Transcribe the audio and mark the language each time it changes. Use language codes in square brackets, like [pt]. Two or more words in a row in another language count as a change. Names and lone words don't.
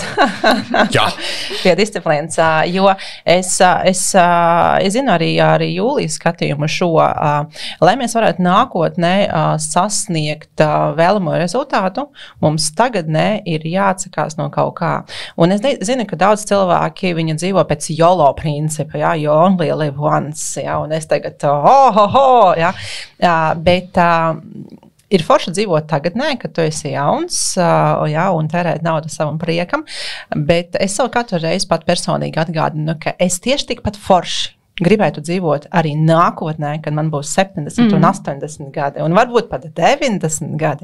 [lv] Pie disciplīnas, jo es zinu arī Jūlijas skatījumu šo, lai mēs varētu nākotnē sasniegt vēlamo rezultātu, mums tagadnē ir jāatsakās no kaut kā. Un es zinu, ka daudz cilvēki, viņi dzīvo pēc YOLO principa, ja, [en] you only live once, [lv] ja, un es tagad, ja, bet ir forši dzīvot tagadnē, kad tu esi jauns, ja, un tērēt naudu savam priekam, bet es savu katru reizi pat personīgi atgādinu, ka es tieši tikpat forši gribētu dzīvot arī nākotnē, kad man būs 70 un 80 gadi, un varbūt pat 90 gadi.